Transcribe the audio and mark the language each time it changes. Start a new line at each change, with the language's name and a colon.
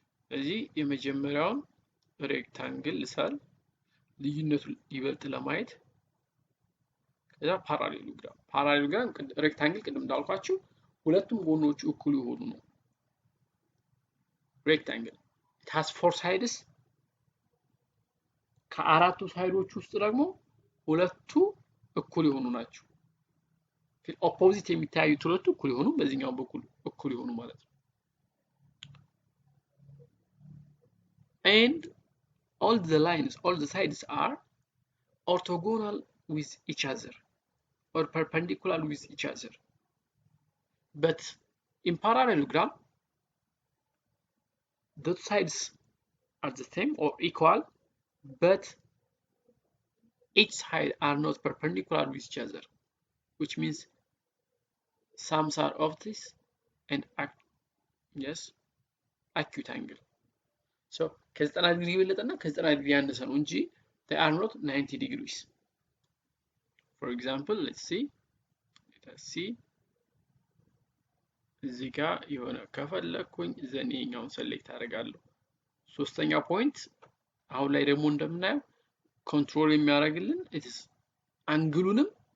Amharic: እዚህ የመጀመሪያውን ሬክታንግል ልሳል ልዩነቱን ይበልጥ ለማየት ከዛ ፓራሌሎግራም ሬክታንግል ቅድም እንዳልኳችሁ ሁለቱም ጎኖቹ እኩል የሆኑ ነው። ሬክታንግል it has 4 sides ከአራቱ ሳይዶች ውስጥ ደግሞ ሁለቱ እኩል የሆኑ ናቸው። ኦፖዚት የሚታዩት ሁለቱ እኩል የሆኑ በዚህኛው በኩል እኩል የሆኑ ማለት ነው።
English: and all the sides are orthogonal with each other or perpendicular with each other. But in parallelogram, the sides are the same or equal, but each side are not perpendicular with each other, which means some are of this and acute angle.
Amharic: So ከ90 ዲግሪ የበለጠና ከ90 ዲግሪ ያነሰ ነው እንጂ they are not 90 degrees. For example, let's see እዚህ ጋር የሆነ ከፈለኩኝ ዘኔኛውን ሰሌክት አደርጋለሁ። ሶስተኛ ፖይንት አሁን ላይ ደግሞ እንደምናየው ኮንትሮል የሚያደርግልን አንግሉንም